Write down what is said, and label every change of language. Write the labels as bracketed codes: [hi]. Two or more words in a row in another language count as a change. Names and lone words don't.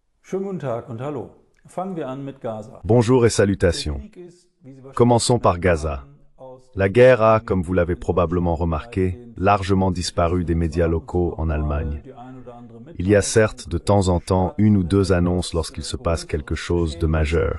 [de] Schönen guten Tag und hallo. Fangen wir an mit Gaza. [fr] Bonjour et salutations. Commençons par Gaza. La guerre a, comme vous l'avez probablement remarqué, largement disparu des médias locaux en Allemagne. Il y a certes de temps en temps une ou deux annonces lorsqu'il se passe quelque chose de majeur.